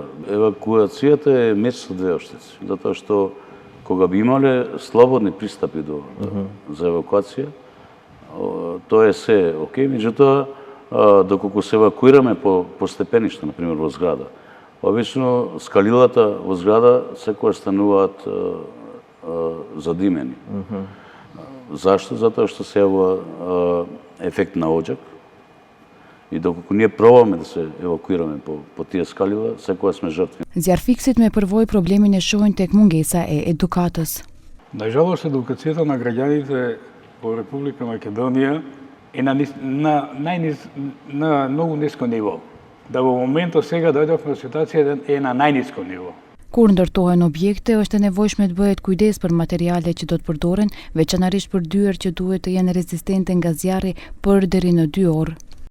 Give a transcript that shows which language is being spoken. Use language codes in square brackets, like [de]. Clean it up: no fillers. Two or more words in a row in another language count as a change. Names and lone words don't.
[mk] Евакуацијата е меч со две оштици, затоа што кога би имале слободни пристапи за евакуација, тоа е се окей, меѓутоа доколку се евакуираме по степеништа, например во зграда, обично скалилата во зграда секогаш стануваат задимени. Зашто? Затоа што се јавува ефект на оџак и доколку ние пробаме да се евакуираме по тие скалила, секогаш сме жртви. [sq] Zjarfiksit me përvojë problemin e shohin tek mungesa e edukatës. [mk] Најжалост, едукацијата на граѓаните во Република Македонија е на многу ниско ниво. Да во моментот сега дојдовме во ситуација е на најниско ниво. [sq] Kur ndërtohen objekte, është e nevojshme të bëhet kujdes për materialet që do të përdoren, veçanërisht për dyer që duhet të jenë rezistente nga zjarri për deri në 2 orë.